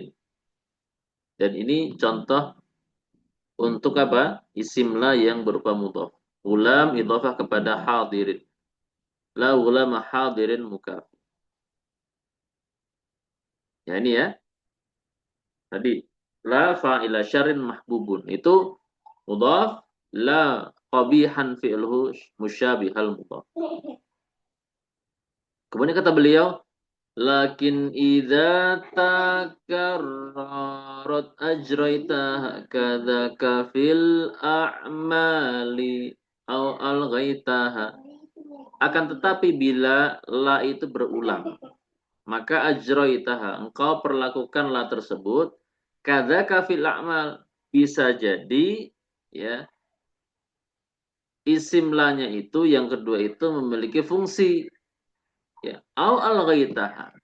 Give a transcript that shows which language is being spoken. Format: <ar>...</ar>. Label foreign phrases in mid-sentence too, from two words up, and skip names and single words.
<id>Dan ini contoh untuk apa? Isim la yang berupa mudhaf.</id> <ar>غلام إضافة</ar> <id>kepada hadirin.</id> <ar>لا غلام حاضرين مكافئ.</ar> <id>Ya ini ya.</id> <ar>Tadi لا فاعل شر محبوب. Itu mudhaf, لا قبيحا فعله مشبه المضاف.</ar> <id>Kemudian kata beliau,</id> <ar>لكن إذا تكررت أجريتها كذاك في الأعمال أو ألغيتها.</ar> <id>Akan tetapi bila la itu berulang, maka ajraitaha, engkau perlakukan la tersebut</id> <ar>كذاك في الأعمال,</ar> <id>bisa jadi ya isim lanya itu yang kedua itu memiliki fungsi ya,</id> <ar>أو ألغيتها.</ar>